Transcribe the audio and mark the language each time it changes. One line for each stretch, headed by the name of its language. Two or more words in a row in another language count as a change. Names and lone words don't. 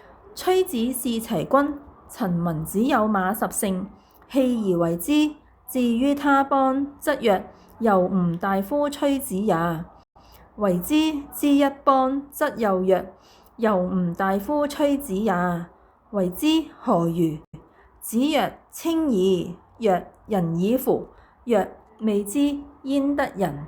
Literary Chinese: 崔子試齊君，陳文子有馬十乘，棄而為之。至於他邦，則曰：由吾大夫崔子也。為之之一邦，則又曰：由吾大夫崔子也。為之何如？子曰：稱矣。曰：仁矣乎！曰：未之，焉得仁？